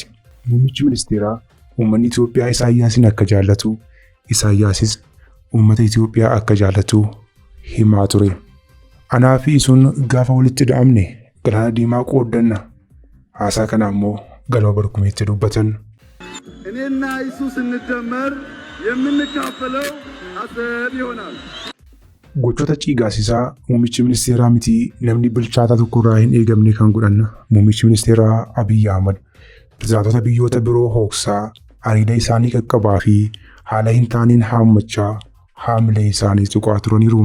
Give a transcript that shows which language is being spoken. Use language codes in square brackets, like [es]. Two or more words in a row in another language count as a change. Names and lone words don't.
[om] Muummichi ministeeraa uummanni Itoophiyaa Isaayyaasin akka jaallatu, Isaayyaasis uummata Itoophiyaa akka jaallatu himaa ture. Anaa fi isuun gaafa walitti dha'amne galaana diimaa qooddanna. Haasaa kana ammoo galma barkumeetti dubbatan. [am] እኔና ኢየሱስ እንደመር የምንካፈለው አሰብ ይሆናል። [om] Gochoota ciigaasisaa muummichi ministeeraa miti namni bilchaataa tokko irraa hin eegamne kan godhan muummichi ministeeraa Abiy Ahmed pirezidaantota biyyoota biroo hoogsaa hariida isaanii qaqqabaa fi haala hin taaniin haammachaa haamilee isaanii tuqaa turaniiru.